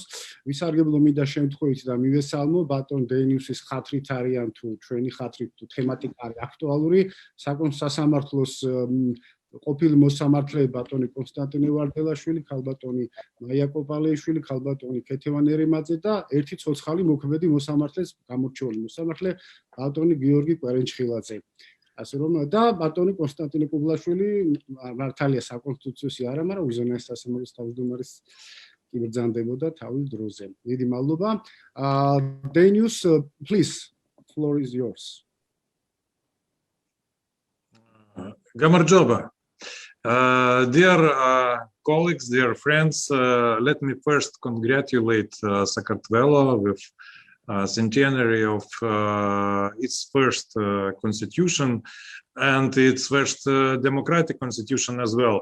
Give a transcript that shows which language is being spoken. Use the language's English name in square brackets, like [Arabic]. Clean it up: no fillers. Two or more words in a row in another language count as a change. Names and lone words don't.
[Georgian] ვისარგებლო მინდა შემთხვევით და მივესალმო ბატონ დენიუსის ხათრით არიან თუ ჩვენი ხათრით თუ თემატიკა არის აქტუალური საკონსტიტუციო სასამართლოს ყოფილი მოსამართლე ბატონი კონსტანტინე ვარდელაშვილი, ქალბატონი მაია კოპალეიშვილი, ქალბატონი ქეთევან ერემაძე და ერთი ცოცხალი მოქმედი მოსამართლეს გამორჩეული მოსამართლე ბატონი გიორგი კვერენჩხილაძე. ასე რომ და ბატონი კონსტანტინე კუბლაშვილი მართალია საკონსტიტუციოსი არა, მაგრამ უზენაეს სასამართლოს თავმჯდომარის კი ბრძანდებოდა თავის დროზე. დიდი მადლობა. [English] Denius, please, floor is yours. Gamardjoba. Dear colleagues, dear friends, let me first congratulate Sakartvelo with centenary of its first constitution and its first democratic constitution as well.